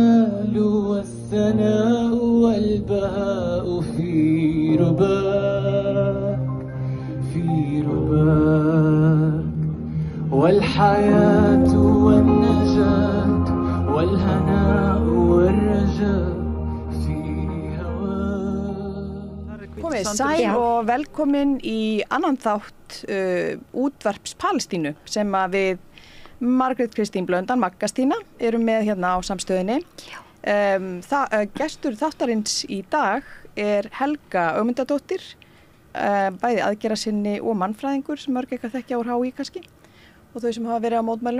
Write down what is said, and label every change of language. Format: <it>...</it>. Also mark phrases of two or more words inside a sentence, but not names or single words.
<ar>الجلال والثناء والبهاء في رباك والحياة والنجاة والهناء والرجاء في هواك.</ar> <is>Komið sæl og velkomin í annan þátt útvarps Palestínu sem að við Margrét Kristín Blöndal Maggastína erum með hérna á samstöðinni. Gestur þáttarins í dag Helga Ögmundadóttir, bæði aðgerðarsinni og mannfræðingur sem mörg eitthvað þekkja úr HÍ kannski og þau sem hafa verið á mótmælum.</is>